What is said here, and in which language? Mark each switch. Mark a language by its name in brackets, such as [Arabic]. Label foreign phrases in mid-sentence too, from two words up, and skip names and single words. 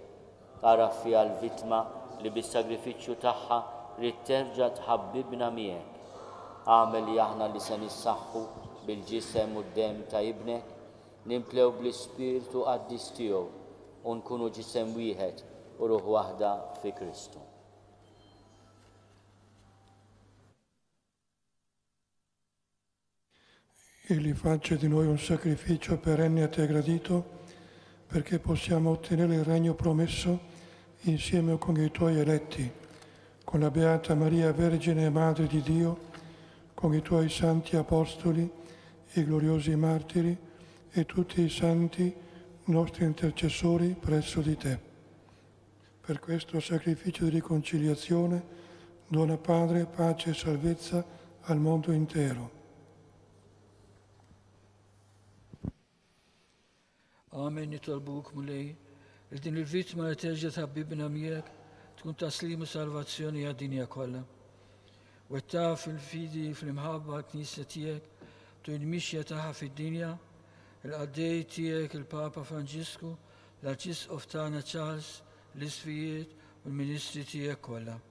[Maltese] Ara fiha l-vittma li bis-sagrifiċċju tagħha rid terġa' tħabbibna miegħek. Għamel li aħna li se nissaħħu bil-ġisem u d-dem ta' ibnek, nimplew bl-Ispirtu qaddis tiegħu u nkunu ġisem wieħed u ruħ waħda fi Kristu. [Italian] Egli faccia di noi un sacrificio perenne a te gradito, perché possiamo ottenere il regno promesso insieme con i tuoi eletti, con la Beata Maria Vergine e Madre di Dio, con i tuoi santi apostoli e gloriosi martiri e tutti i santi nostri intercessori presso di te. Per questo sacrificio di riconciliazione dona Padre, pace e salvezza al mondo intero. [Maltese] Amen nitolbuk mulej, li din il-vittma li terġa' tħabbibna miegħek tkun taslim u salvazzjoni għad-dinja kollha. Wettaq fil-fidi fl-imħabba l-Knisja tiegħek tu l-mixja tagħha fid-dinja, il-qaddej tiegħek il-Papa Franġisku, l-Arċisqof tagħna Charles, l-isfijiet u l-Ministri tiegħek kollha.